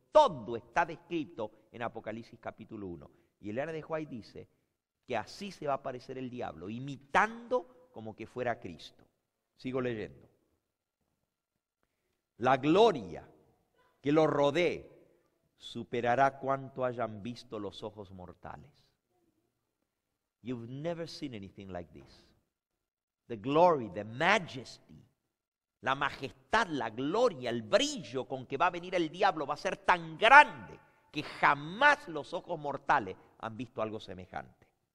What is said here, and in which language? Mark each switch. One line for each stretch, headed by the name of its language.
Spanish: Todo está descrito en Apocalipsis capítulo 1. Y el de Juárez dice que así se va a aparecer el diablo, imitando como que fuera Cristo. Sigo leyendo. La gloria que lo rodee superará cuanto hayan visto los ojos mortales.
English: You've never seen anything like this. The glory, the majesty,
Spanish: la majestad, la gloria, el brillo con que va a venir el diablo va a ser tan grande que jamás los ojos mortales han visto algo semejante.